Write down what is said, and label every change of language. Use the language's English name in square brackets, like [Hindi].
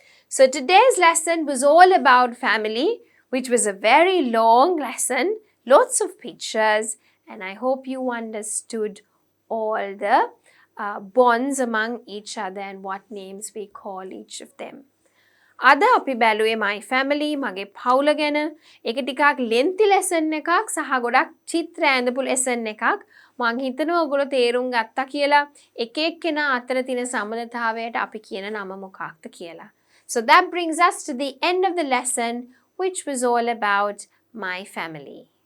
[English] So today's lesson was all about family, which was a very long lesson, lots of pictures, and I hope you understood all the bonds among each other and what names we call each of them. [Sinhala] අද අපි බැලුවේ my family මගේ පවුල ගැන. ඒක ටිකක් lengthy lesson එකක් සහ ගොඩක් චිත්‍ර ඇඳපු lesson එකක්. මං හිතනවා ඔයගොල්ලෝ තේරුම් ගත්තා කියලා. එක එක්කෙනා අතර තියෙන සම්බන්ධතාවයට අපි කියන නම මොකක්ද කියලා. [English] So that brings us to the end of the lesson, which was all about my family.